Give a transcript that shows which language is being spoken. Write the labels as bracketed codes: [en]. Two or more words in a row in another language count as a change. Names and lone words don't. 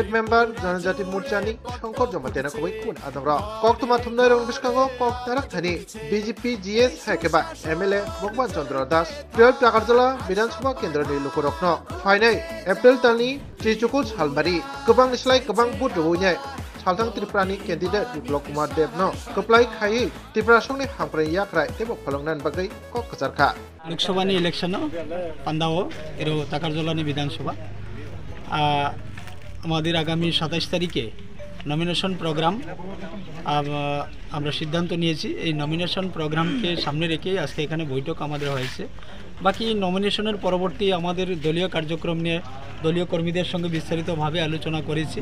[trp] मेंबर जनजाति मोर्चानि शंकर जमातेना खबै कुन आदंग्र कक्तमा थुमनाय रंग बिस्कांगो कक तारक थानि बीजेपी जीएस हाकेबा एमएलए भगवान चंद्र दास 12 पेकारजला विधानसभा केन्द्रनि लुखरक्न फाइनाल एप्रिल दाननि 30 सालबारि गोबां निस्लाय गोबां बुथ दबोयनाय सालथां त्रिपुरानि कैंडिडेट बिप्लब कुमार देबनो कप्लाय खायै त्रिपुरा संनि हांफ्राय याख्राय तेबो फलंनान बागै कक खजारखा लोकसभानि इलेक्शन पांडाओ एरो टाकारजलानि विधानसभा [bn] আমাদের আগামী 27 তারিখে নমিনেশন প্রোগ্রাম আমরা সিদ্ধান্ত নিয়েছি। এই নমিনেশন প্রোগ্রামকে সামনে রেখে আজকে এখানে বৈঠক আমাদের হয়েছে। বাকি নমিনেশনের পরবর্তী আমাদের দলীয় কার্যক্রম নিয়ে দলীয় কর্মীদের সঙ্গে বিস্তারিতভাবে আলোচনা করেছি।